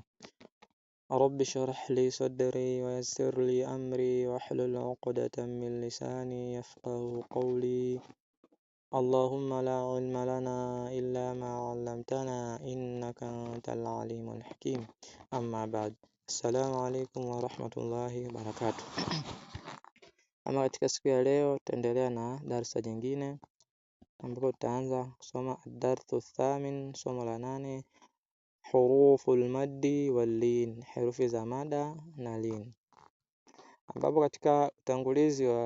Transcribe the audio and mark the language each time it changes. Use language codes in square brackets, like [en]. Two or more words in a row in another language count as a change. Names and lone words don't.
[ar] رب اشرح لي صدري ويسر لي أمري واحلل عقدة من لساني يفقه قولي. اللهم لا علم لنا إلا ما علمتنا إنك أنت العليم الحكيم. أما بعد، السلام عليكم ورحمة الله وبركاته. [sw] Ama katika siku ya leo tutaendelea na darasa jingine ambapo tutaanza kusoma [ar] الدرس الثامن, [sw] somo la 8, [ar] حروف المد واللين, [sw] herufi za mada na lin, ambapo katika utangulizi